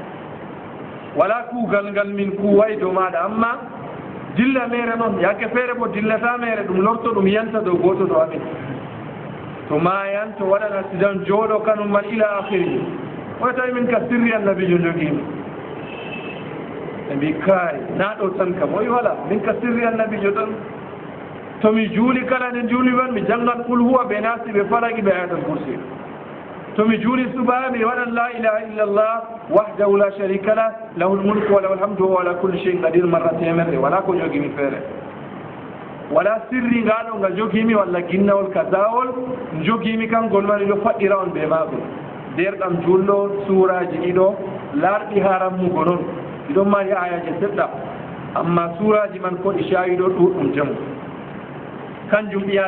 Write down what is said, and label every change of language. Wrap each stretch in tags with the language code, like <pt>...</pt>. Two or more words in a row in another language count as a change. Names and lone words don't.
<ff>wala kuugal ngal min kuway dow maɗa amma dilla mere noon yake feere bo dillata mere ɗum lorto ɗum yanta dow goto ɗo amin to mayan to waɗan accident jooɗo kanum man</ff> <ar>إلى آخره</ar> <ff>oy tawi min ka sirri annabijo jogimi mbi kaay naa ɗo tan kam oyi wala min ka sirri annabijo tan tomi juuli kala nde juuli man mi janngan</ff> <ar>قل هو</ar> <ff>ɓe naasi ɓe falaki ɓe</ff> <ar>آية الكرسي</ar> <ff>tomi juuli subaa mi waɗan</ff> <ar>لا إله إلا الله وحده لا شريك له له الملك وله الحمد وعلى كل شيء قدير</ar> <ff>marra temerre wala ko jogimi feere wala sirri ngaɗo nga jogimi walla ginnawol kadawol jogimi kangol man iɗo faɗɗira on ɓe maagol derɗam julɗo suuraji ɗiɗo laarɗi harammugo noon iɗon mari ayaji seɗɗa amma suuraji man ko ɗi cawiɗo ɗuɗɗum jamu kanjum ɓi</ff>